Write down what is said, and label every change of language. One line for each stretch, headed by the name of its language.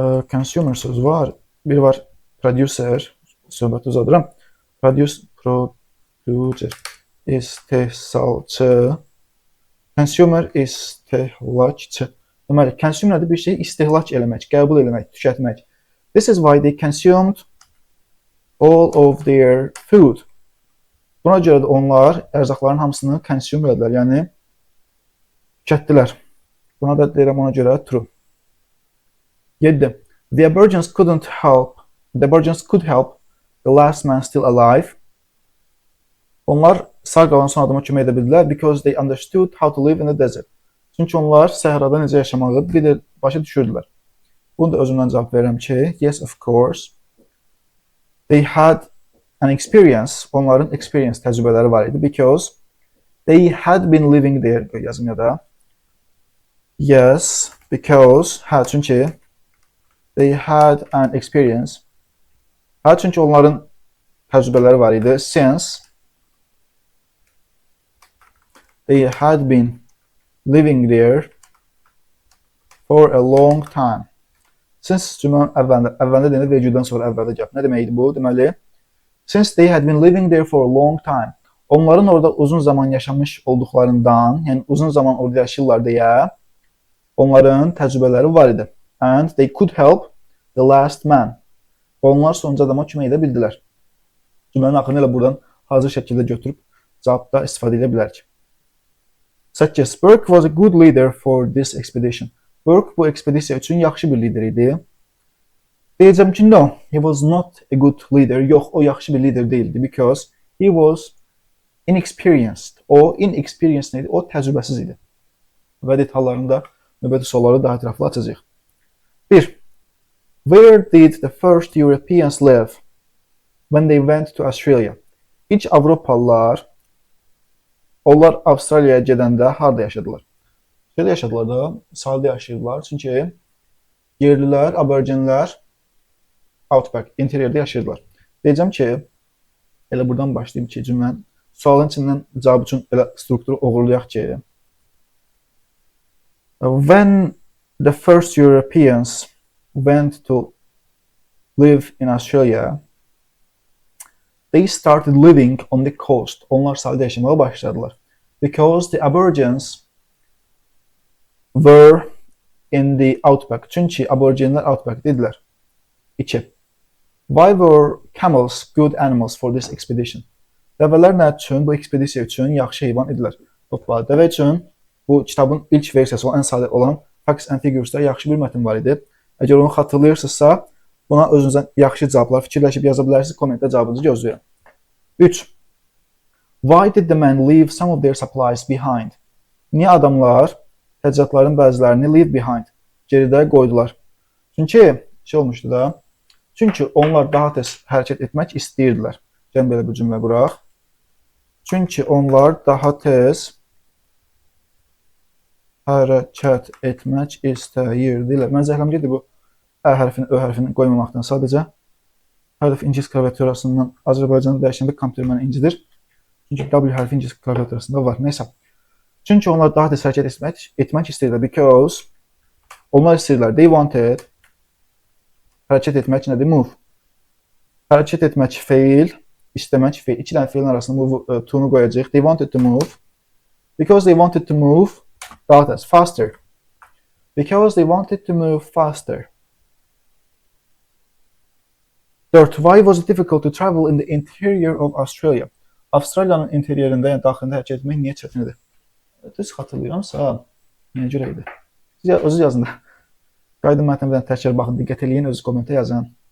Azerbaijani: Consumer sözü var. Bir var producer, söhbəti uzadıram. Producer, istehsalçı. Consumer, istehlakçı. Deməli, consume nədir? Bir şeyi istehlak eləmək, qəbul eləmək, tükətmək.
English: This is why they consumed all of their food.
Azerbaijani: Buna görə də onlar ərzaqların hamısını consume edilər, yəni tükətdilər. Buna da deyirəm ona görə true. 7.
English: The Aborigines could help the last man still alive.
Azerbaijani: Onlar sağ qalan son adama kömək edə bildilər
English: because they understood how to live in the desert.
Azerbaijani: Çünki onlar səhrada necə yaşamağı başa düşürdülər. Bunu da özümdən cavab verirəm ki,
English: yes, of course. They had an experience,
Azerbaijani: onların experience təcrübələri var idi
English: because they had been living there,
Azerbaijani: yazım ya da.
English: Yes, because,
Azerbaijani: çünki
English: they had an experience.
Azerbaijani: Çünki onların təcrübələri var idi.
English: Since they had been living there for a long time.
Azerbaijani: Since cümlənin əvvəlində deyildi, vergüldən sonra əvvəldə gəl. Nə deməkdir bu? Deməli,
English: since they had been living there for a long time.
Azerbaijani: Onların orada uzun zaman yaşamış olduqlarından, yəni uzun zaman orada yaşayırlar deyə onların təcrübələri var idi.
English: And they could help the last man.
Azerbaijani: Onlar sonuncu adama kömək edə bildilər. Cümlənin axırını elə buradan hazır şəkildə götürüb cavabda istifadə edə bilərik. 8.
English: Burke was a good leader for this expedition.
Azerbaijani: Burke bu ekspedisiya üçün yaxşı bir lider idi. Deyəcəm ki,
English: no, he was not a good leader.
Azerbaijani: Yox, o yaxşı bir lider değildi
English: because he was inexperienced.
Azerbaijani: O inexperienced neydi? O təcrübəsiz idi. Və detallarında növbəti sualları daha ətraflı açacağıq. 1.
English: Where did the first Europeans live when they went to Australia?
Azerbaijani: İlk Avropalılar onlar Avstraliyaya gedəndə harda yaşadılar? Şeydə yaşadılar da, sahildə yaşayırdılar. Çünki yerlilər, aborigenlər outback, interiorda yaşayırdılar. Deyəcəm ki, elə buradan başlayayım ki, cümlənin sualın içindən cavab üçün elə strukturu uğurlayaq ki,
English: when the first Europeans went to live in Australia, they started living on the coast.
Azerbaijani: Onlar sahildə yaşamaya başladılar.
English: Because the Aborigines were in the outback.
Azerbaijani: Çünki aborigенlər outback'də idilər. 2.
English: Why were camels good animals for this expedition?
Azerbaijani: Dəvələr nə üçün bu ekspedisiya üçün yaxşı heyvan idilər? Hoppa, dəvə üçün bu kitabın ilk versiyası olan, ən sadə olan Facts and Figures-da yaxşı bir mətn var idi. Əgər onu xatırlayırsınızsa, buna özünüzə yaxşı cavablar fikirləşib yaza bilərsiniz. Kommentdə cavabınızı gözləyirəm. 3.
English: Why did the men leave some of their supplies behind?
Azerbaijani: Niyə adamlar təchizatların bəzilərini leave behind, geridə qoydular? Çünki olmuşdu da. Çünki onlar daha tez hərəkət etmək istəyirdilər. Gəlin belə bir cümlə quraq. Çünki onlar daha tez hərəkət etmək istəyirdilər. Mən zəhləm gedir bu ə hərfini, ö hərfini qoymamaqdan sadəcə. Hər dəfə ingilis klaviaturasından Azərbaycanı dəyişəndə kompüter məni incidir. Çünki W hərfi ingilis klaviaturasında var. Neysə. Çünki onlar daha tez hərəkət etmək istəyirdilər. Because onlar istəyirdilər.
English: They wanted.
Azerbaijani: Hərəkət etmək nədir? Move. Hərəkət etmək feil, istəmək feil. İki dənə feilin arasında move to-nu qoyacaq.
English: They wanted to move. Because they wanted to move
Azerbaijani: daha tez,
English: faster. Because they wanted to move faster. 4. Why was it difficult to travel in the interior of Australia?
Azerbaijani: Avstraliyanın interyerində, yəni daxilində hərəkət etmək niyə çətin idi? Düz xatırlayıramsa, niyə görə idi? Siz özünüz yazın da. Qayda mətnədən təkrar baxın, diqqət eləyin, özünüz kommentə yazın.